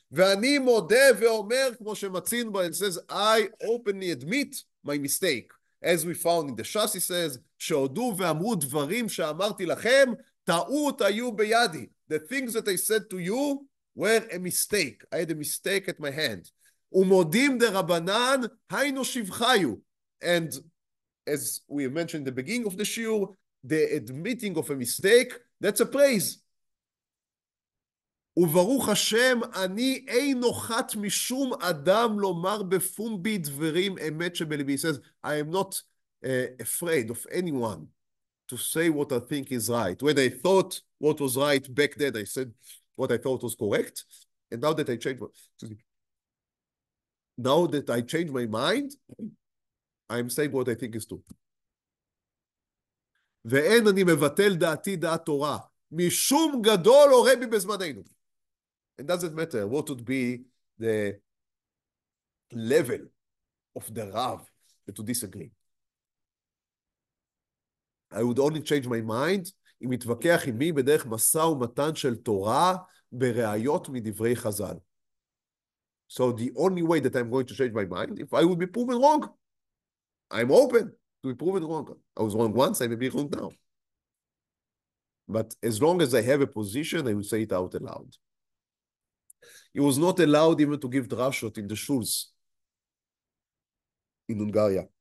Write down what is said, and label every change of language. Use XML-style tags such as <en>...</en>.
<he>ואני מודה ואומר, כמו שמצינו בה,</he> <en>it says, I openly admit my mistake. As we found in the Shas, he says,</en> <he>שהודו ואמרו דברים שאמרתי לכם, טעות היו בידי.</he> <en>The things that I said to you were a mistake. I had a mistake at my hand.</en> <he>ומודים דרבנן, היינו שבחיו.</he> <en>And as we mentioned in the beginning of the shiur, the admitting of a mistake, that's a praise.</en> <he>וברוך השם, אני אין נוחת משום אדם לומר בפומבי דברים אמת שבלבי.</he> <en>He says, I am not afraid of anyone to say what I think is right. When I thought what was right back then, I said what I thought was correct. And now that I changed my mind, I'm saying what I think is true.</en> <he>ואין אני מבטל דעתי דעת תורה, משום גדול או רבי בזמננו.</he> <en>It doesn't matter what would be the level of the Rav to disagree. I would only change my mind</en> <he>אם יתווכח עמי בדרך משא ומתן של תורה בראיות מדברי חז"ל.</he> <en>So the only way that I'm going to change my mind, if I would be proven wrong, I'm open to be proven wrong. I was wrong once, I may be wrong now. But as long as I have a position, I will say it out aloud. He was not allowed even to give drashot in the shuls in Hungary.</en>